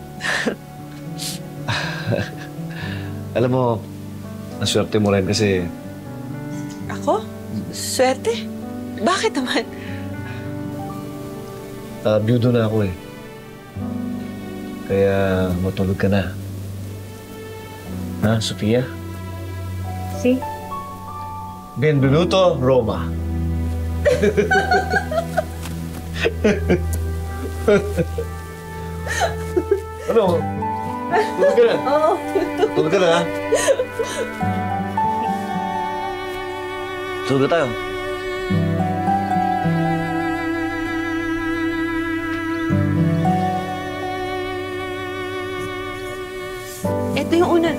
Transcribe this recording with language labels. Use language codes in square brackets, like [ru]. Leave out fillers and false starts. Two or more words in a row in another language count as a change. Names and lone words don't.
[tl] Alam mo, ang swerte mo rin kasi Ako? Swerte? Bakit naman? byudo na ako eh. Kaya matulog ka na. Ha, Sophia? [it] Si? Benvenuto, Roma. [tl] Ano? Tulog ka na? Oo. Tulog ka na, ha? Tulog na tayo. Ito yung una.